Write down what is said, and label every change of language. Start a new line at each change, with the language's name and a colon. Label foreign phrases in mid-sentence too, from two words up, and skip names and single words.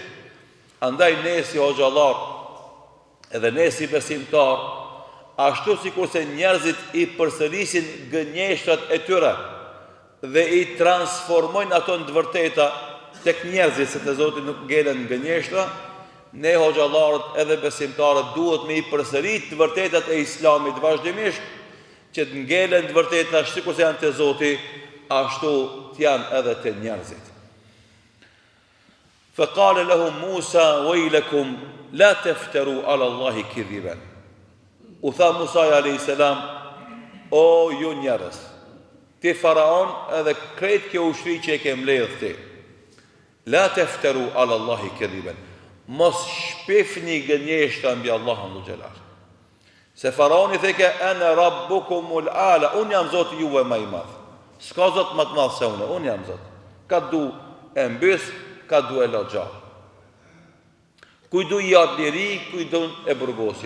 Albanian: Andaj ne si hoxhallar, edhe ne si besimtar, ashtu sikurse njerëzit i përsërisin gënjeshtrat e tyre dhe i transformojnë ato në të vërteta tek njerëzit, se te Zoti nuk ngelen gënjeshtra, ne hoxhallarët edhe besimtarët duhet me i përsërit të vërtetat e Islamit vazhdimisht, që të ngelen të vërteta sikurse janë te Zoti, ashtu të janë edhe te njerëzit.
Arabic: فقال لهم موسى ويلكم لا تفتروا على الله كذبا.
Albanian: U tha Musa
Arabic: عليه السلام,
Albanian: o ju njerëz, ti faraon edhe krejt kjo ushtri që e ke mbledh ti,
Arabic: لا تفتروا على الله كذبا,
Albanian: mos shpifni gënjeshtra mbi Allahun
Arabic: ذو الجلال.
Albanian: Se faraoni theke
Arabic: أنا ربكم الأعلى,
Albanian: unë jam Zoti juve më i madh. S'ka Zot më të madh se unë jam Zot. Ka du e mbys, ka du e la gjallë. Kujdu i jap liri, kujdu e burgosi.